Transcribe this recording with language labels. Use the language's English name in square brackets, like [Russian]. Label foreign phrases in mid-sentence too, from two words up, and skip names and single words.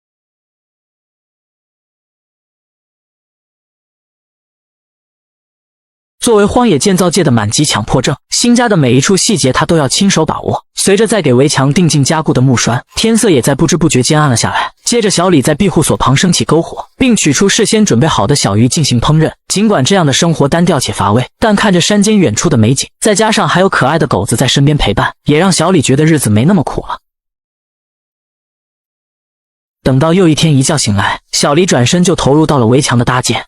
[Chinese] 作為荒野建造界的满级強迫症，新家的每一處細節他都要親手把握。隨着在給圍牆定進加固的木栓，天色也在不知不觉间暗了下來。接着小李在庇護所旁升起篝火，並取出事先準備好的小魚進行烹飪。儘管這樣的生活單調且乏味，但看着山間遠處的美景，再加上還有可愛的狗子在身邊陪伴，也讓小李覺得日子沒那麼苦了。等到又一天一覺醒來，小李轉身就投入到了圍牆的搭建。